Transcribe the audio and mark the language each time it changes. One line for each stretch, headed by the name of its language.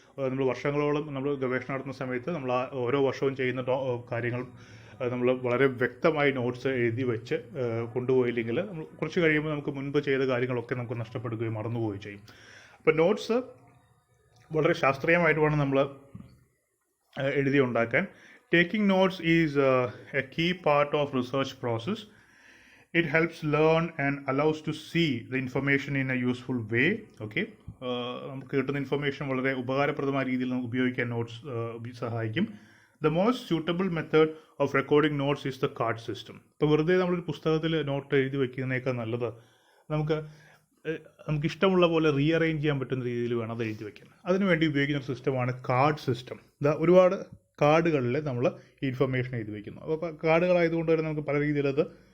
Malayalam: നമ്മൾ വർഷങ്ങളോളം നമ്മൾ ഗവേഷണം നടത്തുന്ന സമയത്ത് നമ്മൾ ഓരോ വർഷവും ചെയ്യുന്ന കാര്യങ്ങൾ നമ്മൾ വളരെ വ്യക്തമായി നോട്ട്സ് എഴുതി വെച്ച് കൊണ്ടുപോയില്ലെങ്കിൽ നമ്മൾ കുറച്ച് കഴിയുമ്പോൾ നമുക്ക് മുൻപ് ചെയ്ത കാര്യങ്ങളൊക്കെ നമുക്ക് നഷ്ടപ്പെടുകയും മറന്നുപോവുകയും ചെയ്യും. അപ്പോൾ നോട്ട്സ് വളരെ ശാസ്ത്രീയമായിട്ട് വേണം നമ്മൾ എഴുതി ഉണ്ടാക്കാൻ.
English: Taking notes is a key part of research process. It helps learn and allows to see the information in a useful way.
Malayalam: Okay, നമുക്ക് കിട്ടുന്ന ഇൻഫർമേഷൻ വളരെ ഉപകാരപ്രദമായ രീതിയിൽ നമുക്ക് ഉപയോഗിക്കാൻ നോട്ട്സ് സഹായിക്കും.
English: The most suitable method of recording notes is the card system.
Malayalam: ഇപ്പോൾ വെറുതെ നമ്മളൊരു പുസ്തകത്തിൽ നോട്ട് എഴുതി വയ്ക്കുന്നതിനേക്കാൾ നല്ലത് നമുക്ക് ഇഷ്ടമുള്ള പോലെ റീഅറേഞ്ച് ചെയ്യാൻ പറ്റുന്ന രീതിയിൽ വേണം അത് എഴുതി വയ്ക്കാൻ. അതിനുവേണ്ടി ഉപയോഗിക്കുന്ന സിസ്റ്റമാണ് കാർഡ് സിസ്റ്റം. ഒരുപാട് കാർഡുകളിൽ നമ്മൾ ഇൻഫർമേഷൻ എഴുതി വയ്ക്കുന്നു. അപ്പോൾ കാർഡുകളായതുകൊണ്ട് തന്നെ നമുക്ക് പല രീതിയിലത്